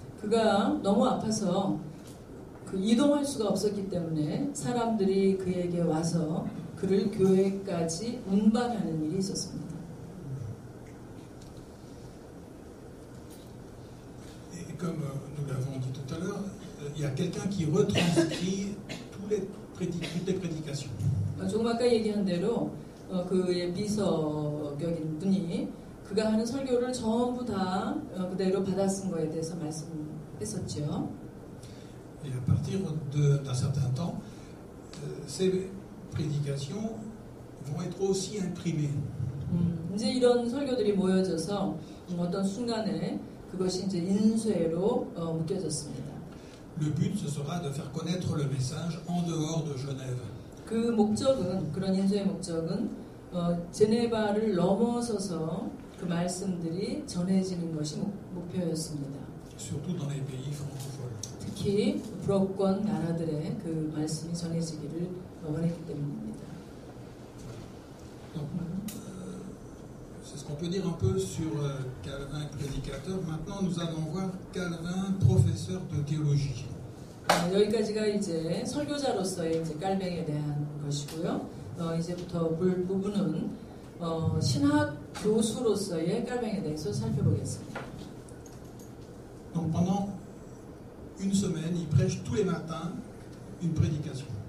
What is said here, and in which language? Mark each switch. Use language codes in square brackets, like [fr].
[ko] 그가 너무 아파서 이동할 수가 없었기 때문에 사람들이 그에게 와서 그를 교회까지 운반하는 일이 있었습니다. [fr] Et comme nous l'avons dit tout à l'heure, il y a quelqu'un qui retranscrit toutes les prédications. [ko] 조금 아까 얘기한 대로 그의 비서격인 분이 그가 하는 설교를 전부 다 그대로 받아쓴 거에 대해서 말씀했었죠. [fr] Et à partir d'un certain temps, ces prédications vont être aussi imprimées. [ko] 이제 이런 설교들이 모여져서 어떤 순간에 그것이 이제 인쇄로 묶여졌습니다. [fr] Le but, ce sera de faire connaître le message en dehors de Genève. [ko] 그 목적은 그런 인쇄의 목적은 제네바를 넘어서서 그 말씀들이 전해지는 것이 목표였습니다. [fr] Surtout dans les pays francophones. [ko] 특히 불어권 나라들의 그 말씀이 전해지기를 원했기 때문입니다. [fr] Donc, c'est ce qu'on peut dire un peu sur Calvin, prédicateur. Maintenant, nous allons voir Calvin, professeur de théologie. [ko] 여기까지가 이제 설교자로서의 이제 깔뱅에 대한 것이고요. 이제부터 볼 부분은 신학 교수로서의 깔뱅에 대해서 살펴보겠습니다. [fr] Donc pendant une semaine, il prêche tous les matins une prédication.